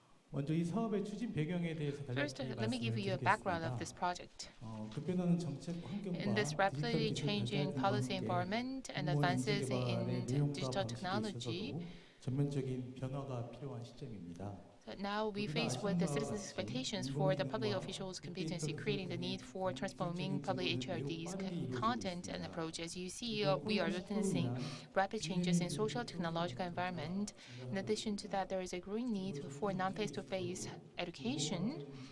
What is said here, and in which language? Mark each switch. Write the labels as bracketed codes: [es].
[ko] 먼저 이 사업의 추진 배경에 대해서 간략히 말씀드리겠습니다. 급변하는 정책 환경과 [en] rapidly changing policy environment and advances in digital technology, [ko] 전면적인 변화가 필요한 시점입니다. [en] now we face with the citizens' expectations for the public officials' competency, creating the need for transforming public HRD's content and approach. As you see, we are witnessing rapid changes in social technological environment. In addition to that, there is a growing need for non-face-to-face education.